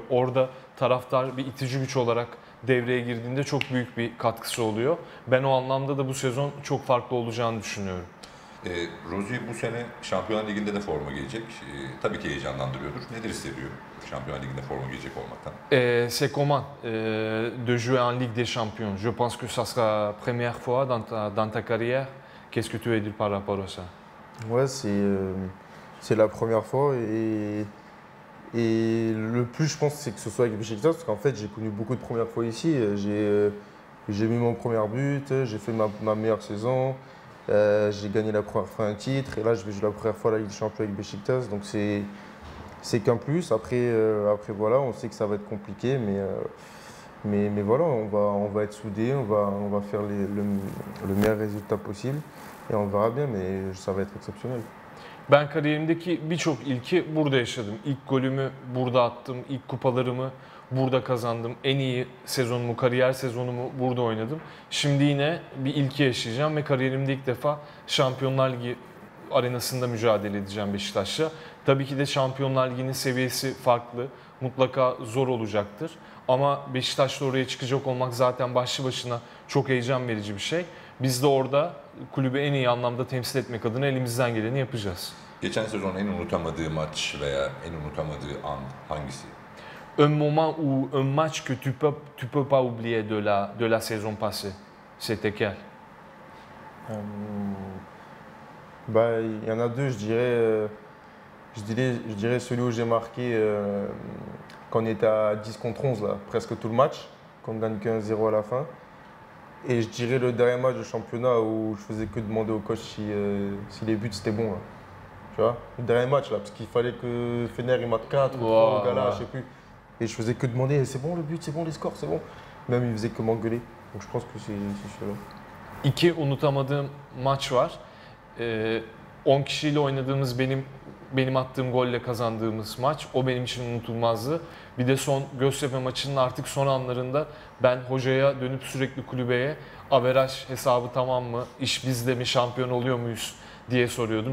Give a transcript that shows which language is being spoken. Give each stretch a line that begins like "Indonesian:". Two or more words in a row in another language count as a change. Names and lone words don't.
Turkish: Orada taraftar bir itici güç olarak devreye girdiğinde çok büyük bir katkısı oluyor. Ben o anlamda da bu sezon çok farklı olacağını düşünüyorum. Rozier bu sene Şampiyonlar Ligi'nde de forma giyecek. Tabii ki heyecanlandırıyordur. Neler hissediyor Şampiyonlar Ligi'nde forma giyecek olmaktan?
French: C'est comment de jouer en Ligue des Champions? Je pense que ça sera la première fois dans ta carrière. Qu'est-ce que tu veux dire par rapport à ça? Ouais, c'est la première fois et le plus je pense c'est que ce soit avec Beşiktaş parce qu'en fait j'ai connu beaucoup de premières fois ici. J'ai mis mon premier but, j'ai fait ma meilleure saison, j'ai gagné la première fois un titre et là je vais jouer la première fois la Ligue des Champions avec Beşiktaş donc c'est qu'un plus. Après voilà, on sait que ça va être compliqué mais voilà, on va être soudés, on va faire le meilleur résultat possible et on verra bien mais ça va être exceptionnel.
Turkish: Ben kariyerimdeki birçok ilki burada yaşadım. İlk golümü burada attım, ilk kupalarımı burada kazandım. En iyi sezonumu, kariyer sezonumu burada oynadım. Şimdi yine bir ilki yaşayacağım ve kariyerimde ilk defa Şampiyonlar Ligi arenasında mücadele edeceğim Beşiktaş'la. Tabii ki de Şampiyonlar Ligi'nin seviyesi farklı. Mutlaka zor olacaktır. Ama Beşiktaş'la oraya çıkacak olmak zaten başlı başına çok heyecan verici bir şey. Biz de orada kulübü en iyi anlamda temsil etmek adına elimizden geleni yapacağız. Geçen sezon en unutamadığı maç veya en unutamadığı an hangisi?
French: Un moment ou un match que tu peux pas oublier de la saison passée, c'était quel? Bah, il y en a deux, je dirais celui où j'ai marqué quand on était à 10 contre 11, là, presque tout le match, qu'on gagne qu'un 0 à la fin. Et je dirais le dernier match de championnat où je faisais que demander au coach si les buts c'était bon. Là. Tu vois, le dernier match, là, parce qu'il fallait que Fener il marque 4 ou 3 au gala, je sais plus. Et je faisais que demander c'est bon le but, c'est bon les scores, c'est bon. Même il faisait que m'engueuler. Donc je pense que c'est celui-là.
Turkish: İki unutamadığım maç var. 10 kişiyle oynadığımız benim attığım golle kazandığımız maç. O benim için unutulmazdı. Bir de son Göztepe maçının artık son anlarında ben hocaya dönüp sürekli kulübeye averaj hesabı tamam mı, iş bizde mi, şampiyon oluyor muyuz diye soruyordum.